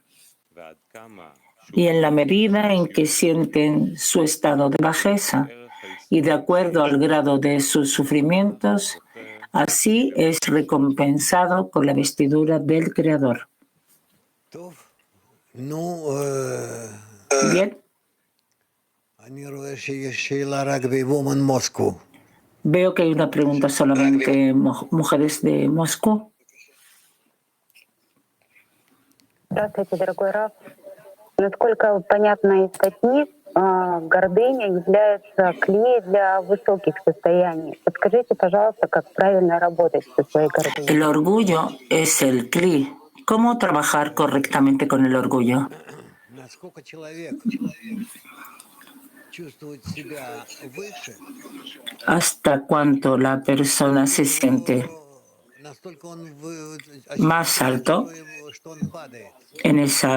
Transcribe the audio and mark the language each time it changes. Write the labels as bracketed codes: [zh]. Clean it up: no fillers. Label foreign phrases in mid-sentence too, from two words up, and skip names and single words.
[es] Y en la medida en que sienten su estado de bajeza y de acuerdo al grado de sus sufrimientos, así es recompensado con la vestidura del Creador. Bien. Veo que hay una pregunta solamente mujeres de Moscú. [ru] Здравствуйте, дорогой Раф. Насколько понятно из статьи, гордыня является клей для высоких состояний. Подскажите, пожалуйста, как правильно работать со своей гордыней. [es] El orgullo es el cli. ¿Cómo trabajar correctamente con el orgullo? Hasta cuánto la persona se siente más alto, en esa